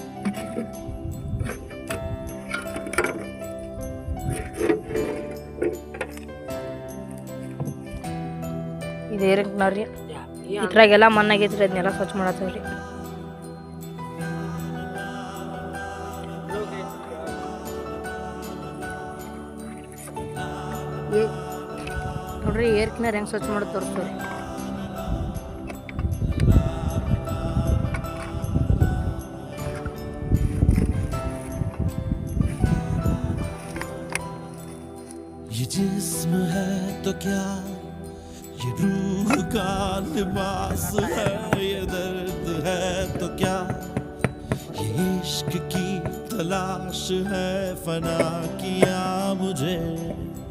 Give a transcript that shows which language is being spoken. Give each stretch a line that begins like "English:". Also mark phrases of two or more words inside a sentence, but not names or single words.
Kannada: ಇದು ಏರಕ್ನಾರ ರೀ. ಇದ್ರಾಗೆಲ್ಲ ಮಣ್ಣಾಗೈತ್ರಿ, ಅದನ್ನೆಲ್ಲ ಸ್ವಚ್ಛ ಮಾಡತ್ತವ್ರಿ. ನೋಡ್ರಿ
English: air cleaner
Kannada: ಹೆಂಗೆ ಸ್ವಚ್ಛ ಮಾಡೋದು ತೋರಿಸ್ತೀವಿ.
Hindi: ये जिस्म है तो क्या, ये रूह का लिबास है, ये दर्द है तो क्या, ये इश्क की तलाश है, फना किया मुझे